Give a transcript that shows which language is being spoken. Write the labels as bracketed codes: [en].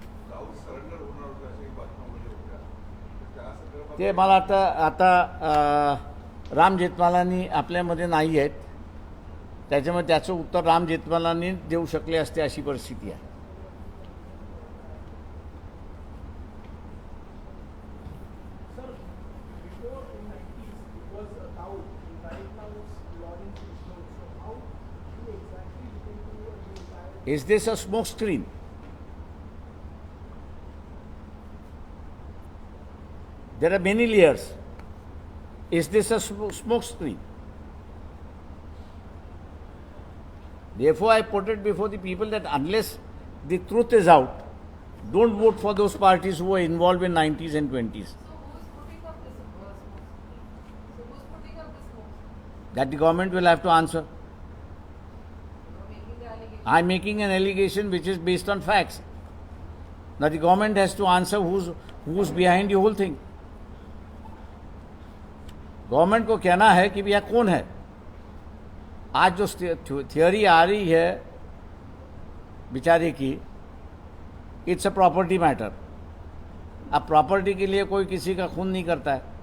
[mr] Dawood surrender होणार होतं अशाही बातम्यामध्ये होत्या. त्या संदर्भात ते मला वाटतं आता राम जेठमलानी आपल्यामध्ये नाही आहेत, त्याच्यामुळे त्याचं उत्तर राम जेठमलानी देऊ शकले असते अशी परिस्थिती आहे. [en] Sir, before in 90s it was Dawood, right now it's Lawrence Krishna. So how you exactly look into the entire? Is this a smoke screen? There are many layers. Is this a smoke screen? Therefore, I put it before the people that unless the truth is out, don't vote for those parties who were involved in 90s and 20s. So who's putting up this smoke screen? So who's putting up this smoke screen? That the government will have to answer. You're making the allegation. I'm making an allegation which is based on facts. Now the government has to answer who's behind the whole thing. [hi] Government को कहना है कि भैया कौन है. आज जो theory आ रही है बेचारे की, [en] It's a property matter. [hi] अब प्रॉपर्टी के लिए कोई किसी का खून नहीं करता है.